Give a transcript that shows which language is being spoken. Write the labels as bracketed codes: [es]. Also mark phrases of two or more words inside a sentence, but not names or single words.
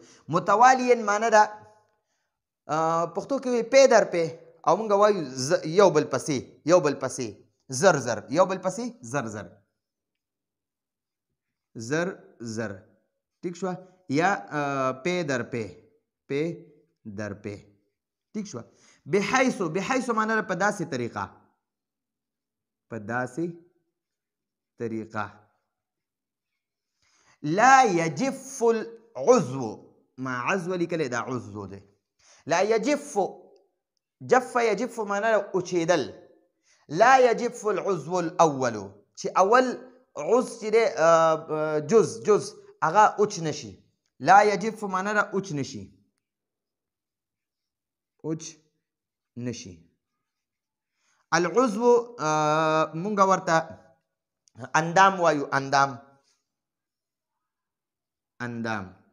[ps] متوالیا معنی ده پښتو کې وایي [ur] پی در پی، [ps] او مونږ وایو یو بل پسې زر زر، یو بل پسې زر زر. ټیک شوه. یا [ur] پی در پی، [ps] ټیک شوه. بحیث معنی ده په داسې طریقه، [ar] لا یجف العضو، [ps] ما عضو لیکلی دا عضو دی. [ar] لا یجف، جف یجف [ps] معنی ده اوچېدل. [ar] لا یجف العضو الاول، [ps] چې اول عضو چې دی جز هغه اوچ نشي. [ar] لا یجف [ps] معنی ده اوچ نشي. العضو مونږ ورته اندام وایو، اندام.